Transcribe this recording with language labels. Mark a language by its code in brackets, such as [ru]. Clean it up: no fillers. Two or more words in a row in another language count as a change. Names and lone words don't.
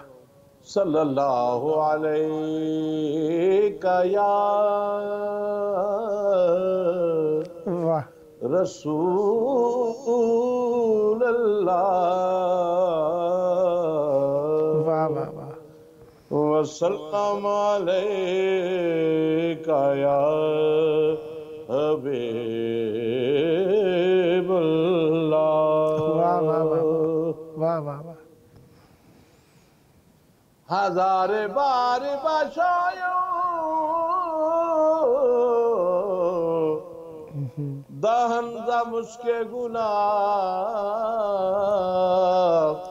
[ar] صلى الله عليك يا [ur] वाह। [ar] رسول الله, [ur] واہ واہ واہ. [ar] وسلم عليك کا یا حبیب اللہ. [ur] واہ واہ واہ واہ واہ واہ. [fa] ہزار بار بخشایوں دہن ز مشک گناہ.